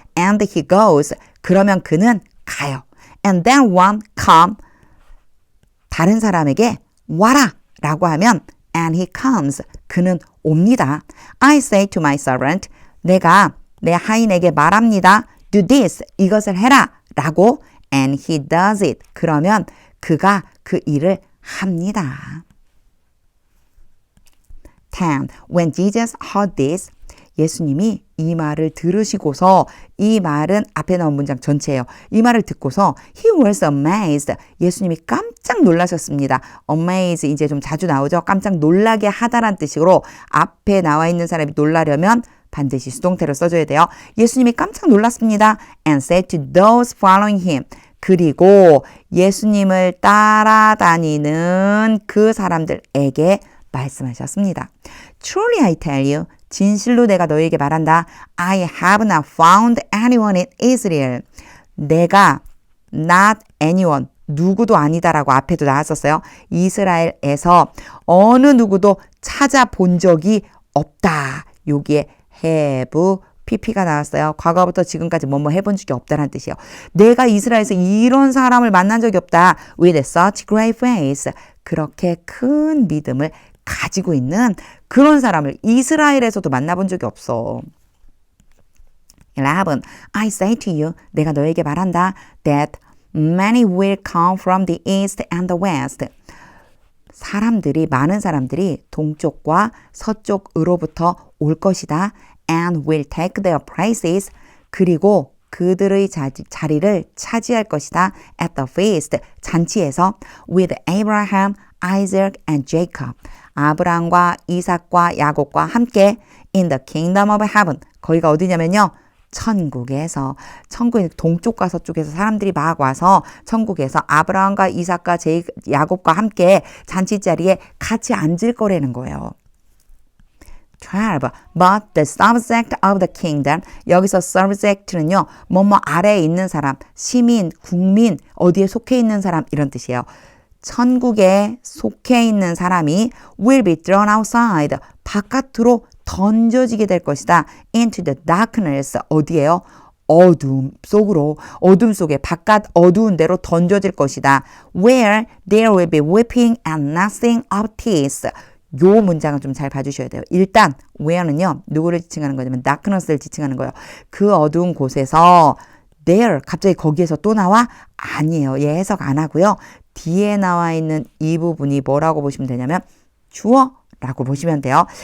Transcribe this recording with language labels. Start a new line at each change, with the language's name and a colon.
English: And he goes.
Korean: 그러면 그는 가요.
English: And then one come.
Korean: 다른 사람에게 와라 라고 하면
English: and he comes.
Korean: 그는 옵니다.
English: I say to my servant.
Korean: 내가 내 하인에게 말합니다.
English: Do this.
Korean: 이것을 해라 라고
English: and he does it.
Korean: 그러면 그가 그 일을 합니다.
English: 10. When Jesus heard this.
Korean: 예수님이 이 말을 들으시고서, 이 말은 앞에 나온 문장 전체예요. 이 말을 듣고서
English: he was amazed.
Korean: 예수님이 깜짝 놀라셨습니다. amaze 이제 좀 자주 나오죠. 깜짝 놀라게 하다란 뜻으로 앞에 나와 있는 사람이 놀라려면 반드시 수동태로 써줘야 돼요. 예수님이 깜짝 놀랐습니다.
English: and said to those following him.
Korean: 그리고 예수님을 따라다니는 그 사람들에게 말씀하셨습니다.
English: Truly I tell you.
Korean: 진실로 내가 너에게 말한다.
English: I have not found anyone in Israel.
Korean: 내가 not anyone, 누구도 아니다라고 앞에도 나왔었어요. 이스라엘에서 어느 누구도 찾아본 적이 없다. 여기에 have, pp가 나왔어요. 과거부터 지금까지 뭐뭐 해본 적이 없다는 뜻이에요. 내가 이스라엘에서 이런 사람을 만난 적이 없다.
English: With such great faith.
Korean: 그렇게 큰 믿음을 가지고 있는 그런 사람을 이스라엘에서도 만나본 적이 없어. 11.
English: I say to you,
Korean: 내가 너에게 말한다.
English: That many will come from the east and the west.
Korean: 많은 사람들이 동쪽과 서쪽으로부터 올 것이다.
English: and will take their places.
Korean: 그리고 그들의 자리를 차지할 것이다.
English: at the feast,
Korean: 잔치에서
English: with Abraham, Isaac and Jacob.
Korean: 아브라함과 이삭과 야곱과 함께
English: in the kingdom of heaven.
Korean: 거기가 어디냐면요. 천국에서, 천국의 동쪽과 서쪽에서 사람들이 막 와서 천국에서 아브라함과 이삭과 야곱과 함께 잔치자리에 같이 앉을 거라는 거예요. 12.
English: But the subject of the kingdom.
Korean: 여기서 subject는요. 뭐뭐 아래에 있는 사람, 시민, 국민, 어디에 속해 있는 사람 이런 뜻이에요. 천국에 속해 있는 사람이
English: will be thrown outside.
Korean: 바깥으로 던져지게 될 것이다.
English: into the darkness.
Korean: 어디에요? 어둠 속으로, 어둠 속에 바깥 어두운 데로 던져질 것이다.
English: where there will be weeping and gnashing of teeth.
Korean: 요 문장을 좀 잘 봐주셔야 돼요. 일단 where는요. 누구를 지칭하는 거냐면 darkness를 지칭하는 거예요. 그 어두운 곳에서 there 갑자기 거기에서 또 나와? 아니에요. 얘 해석 안 하고요. 뒤에 나와 있는 이 부분이 뭐라고 보시면 되냐면 주어라고 보시면 돼요.